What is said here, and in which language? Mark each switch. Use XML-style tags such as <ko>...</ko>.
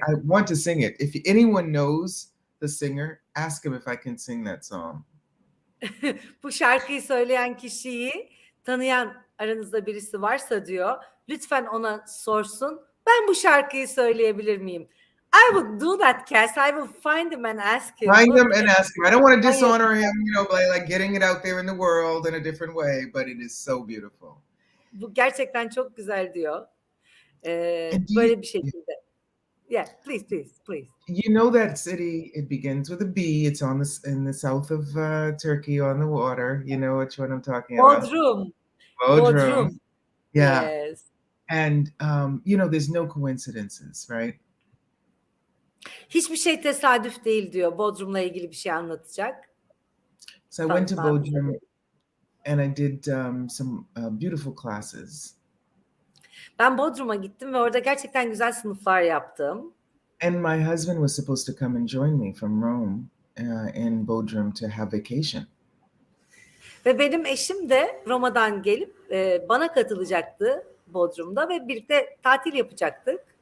<en>singing. I want to sing it. If anyone knows the singer, ask him if I can sing that song.</en> <tr>Bu şarkıyı söyleyen kişiyi tanıyan aranızda birisi varsa diyor, lütfen ona sorsun. Ben bu şarkıyı söyleyebilir miyim?</tr> <en>I would do that, Cass. I will find him and ask him. Find him and ask him. I don't want to</en> <tr>Hayır.</tr> <en>dishonor him, you know, by like getting it out there in the world in a different way, but it is so beautiful.</en> <tr>Bu gerçekten çok güzel diyor.</tr> <en>And</en> <tr>Böyle bir şekilde.</tr> <en>Yeah, please. you know that city? It begins with a B. It's in the south of Turkey, on the water. You know which one I'm talking about? Bodrum. Bodrum. Yeah. Yes. And you know, there's no coincidences, right?</en> <tr>Hiçbir şey tesadüf değil diyor. Bodrum'la ilgili bir şey anlatacak.</tr> <en>So I went to Bodrum and I did some beautiful classes.</en> <tr>Ben Bodrum'a gittim ve orada gerçekten güzel sınıflar yaptım.</tr> <en>And my husband was supposed to come and join me from Rome in Bodrum to have vacation.</en> <tr>Ve benim eşim de Roma'dan gelip bana katılacaktı Bodrum'da ve birlikte tatil yapacaktık.</tr>